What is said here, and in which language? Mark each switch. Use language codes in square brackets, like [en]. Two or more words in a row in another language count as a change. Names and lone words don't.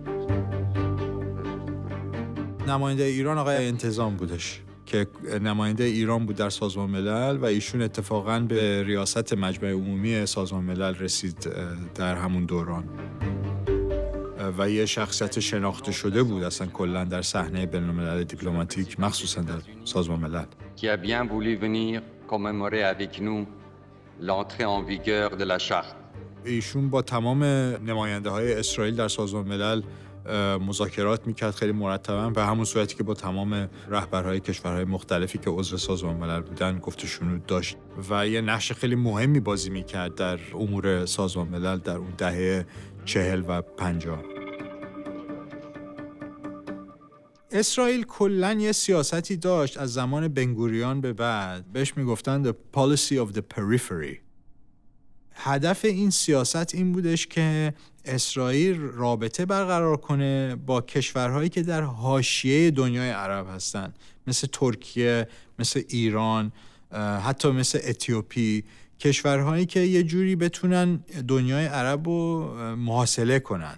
[fa] نماینده ایران آقای انتظام بودش که نماینده ایران بود در سازمان ملل و ایشون اتفاقاً به ریاست مجمع عمومی سازمان ملل رسید در همون دوران و یه شخصیت شناخته شده بود اصلا کلاً در صحنه بین‌الملل دیپلماتیک، مخصوصاً در سازمان ملل. [fr] Qui a bien voulu venir commémorer avec nous l'entrée en vigueur de la charte. [fa] ایشون با تمام نماینده‌های اسرائیل در سازمان ملل مذاکرات میکرد خیلی مرتباً، به همون صورتی که با تمام رهبرهای کشورهای مختلفی که عضو سازمان ملل بودن گفت و شنود داشت و یه نقش خیلی مهمی بازی میکرد در امور سازمان ملل در اون دهه 40 و 50. اسرائیل کلاً یه سیاستی داشت از زمان بنگوریون به بعد، بهش میگفتن [en] the policy of the periphery. [fa] هدف این سیاست این بودش که اسرائیل رابطه برقرار کنه با کشورهایی که در حاشیه دنیای عرب هستن، مثل ترکیه، مثل ایران، حتی مثل اتیوپی، کشورهایی که یه جوری بتونن دنیای عرب رو محاصره کنن.